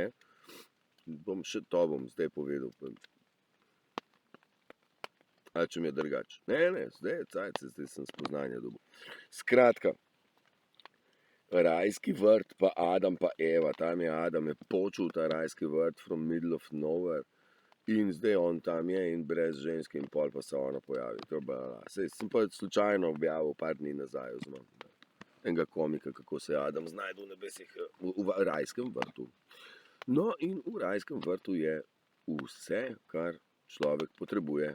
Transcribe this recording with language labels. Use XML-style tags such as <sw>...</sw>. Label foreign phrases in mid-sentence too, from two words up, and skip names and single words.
<sl>Še to bom zdaj povedal. A če mi je drugač. Ne, zdaj je cajt, zdaj sem spoznanje dobil. Skratka, rajski vrt pa Adam pa Eva, tam je Adam je počul ta rajski vrt</sl> <en>from middle of nowhere</en> <sl>in zdaj on tam je in brez ženske in pol pa se ona pojavi. Sej sem pa slučajno objavil par dni nazaj, vzmem enega komika, kako se je Adam znajdel v nebesih v rajskem vrtu. No in v rajskem vrtu je vse, kar človek potrebuje.</sl>